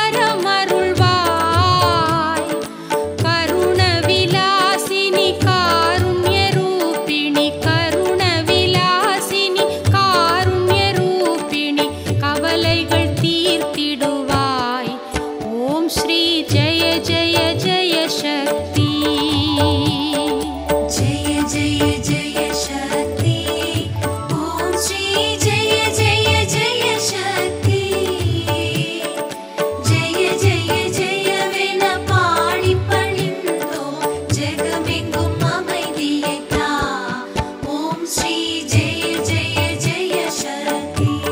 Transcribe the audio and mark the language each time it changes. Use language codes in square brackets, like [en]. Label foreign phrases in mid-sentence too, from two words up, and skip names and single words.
[ta] வரமருள்வாய் கருண விலாசினி காருண்ய ரூபிணி கருண விலாசினி காருண்ய ரூபிணி கவலைகள் தீர்த்திடுவாய் [sa] ॐ श्री जय जय जय शक्ति जय जय जय शक्ति ॐ श्री जय जय जय शक्ति जय जय [ta] ஜெயவென பாடி பணிந்தோம் ஜகமெங்கும் அமைதியை தா [sa] ॐ श्री जय जय जय शक्ति